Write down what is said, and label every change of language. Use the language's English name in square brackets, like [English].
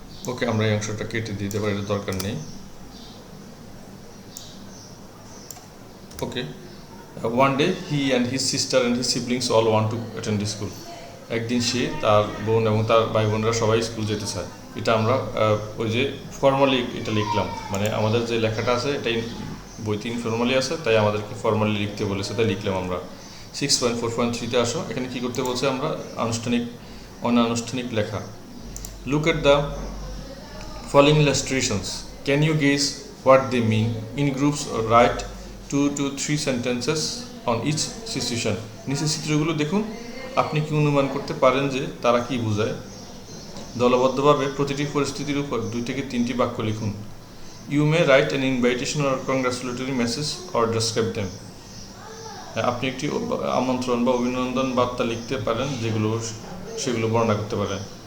[Bangla] ওকে, আমরা এই অংশটা কেটে দিতে পারি, দরকার নেই। [English] Okay, one day he and his sister and his siblings all want to attend school. [Bangla] একদিন সে, তার বোন এবং তার ভাই বোনরা সবাই স্কুল যেতে চায়। এটা আমরা ওই যে ফর্মালি এটা লিখলাম, মানে আমাদের যে লেখাটা আছে এটাই বইতে ইনফর্মালি আছে, তাই আমাদেরকে ফর্মালি লিখতে বলেছে, তাই লিখলাম আমরা। 6.4.3-তে আসো। এখানে কি করতে বলছে আমরা? অনানুষ্ঠানিক লেখা। [English] Look at the following illustrations, can you guess what they mean? In groups write 2 to 3 sentences on each situation. [Bangla] নিচের চিত্রগুলো দেখুন, আপনি কি অনুমান করতে পারেন যে তারা কি বোঝায়? দলবদ্ধভাবে প্রতিটি পরিস্থিতির উপর 2 থেকে 3টি বাক্য লিখুন। [English] You may write an invitation or congratulatory message or describe them. [Bangla] আপনি একটি আমন্ত্রণ বা অভিনন্দন বার্তা লিখতে পারেন, সেগুলো বর্ণনা করতে পারেন।